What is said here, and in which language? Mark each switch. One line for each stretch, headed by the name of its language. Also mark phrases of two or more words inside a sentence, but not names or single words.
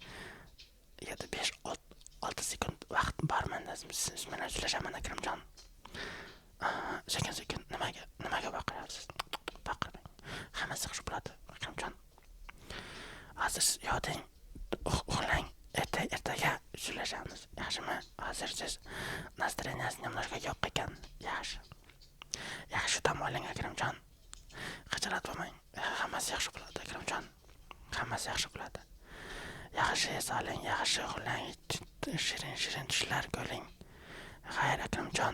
Uzbek: 5-6 sekund vaqt bormanda siz bilan uchrashaman, Akramjon. Sekin nimaga baqiryapsiz? Baqirmang. Hammasi yaxshi bo'ladi, Akramjon. Hozir yoting, uxlang. Ertaga uchrashamiz. Yaxshimi? Hozir siz
Russian: настроенияsi немножко
Uzbek: yo'q ekan. Yaxshi dam oling, Akramjon. Xijolat bo'lmang. Hammasi yaxshi bo'ladi, Akramjon. Yaxshi soling, yaxshi uxlang. Shirin tushlar ko'ring. Xayr, Akramjon.